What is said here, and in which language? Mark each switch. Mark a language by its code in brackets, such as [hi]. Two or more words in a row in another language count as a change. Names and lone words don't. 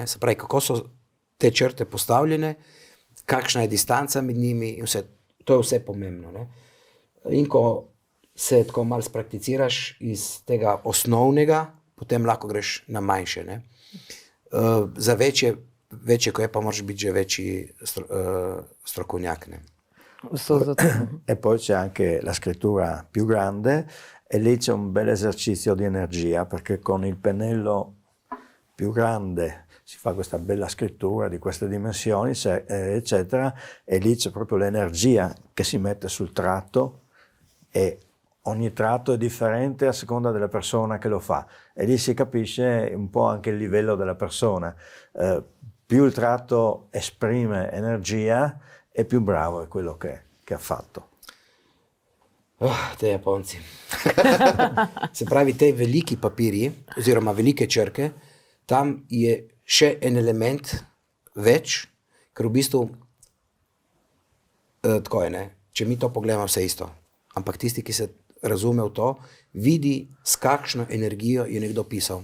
[sl] Se pravi, kako so te črte postavljene, kakšna je distanca med njimi in vse, to je vse pomembno. Ne? In ko se tako malo sprakticiraš iz tega osnovnega, potem lahko greš na manjše. Ne? Za večje, ko je, pa moraš biti že večji strokovnjak. Ne? [it] E poi c'è anche la scrittura più grande e lì c'è un bel esercizio di energia, perché con il pennello più grande si fa questa bella scrittura di queste dimensioni, eccetera, e lì c'è proprio l'energia che si mette sul tratto e ogni tratto è differente a seconda della persona che lo fa e lì si capisce un po' anche il livello della persona. Più il tratto esprime energia e più bravo è quello che ha fatto. [sl] Te Japonci. Se pravi, te veliki papiri, oziroma velike črke, tam je še en element več, ker v bistvu tako je, ne? Če mi to pogledamo, vse isto. Ampak tisti, ki se razume v to, vidi, s kakšno energijo je nekdo pisal.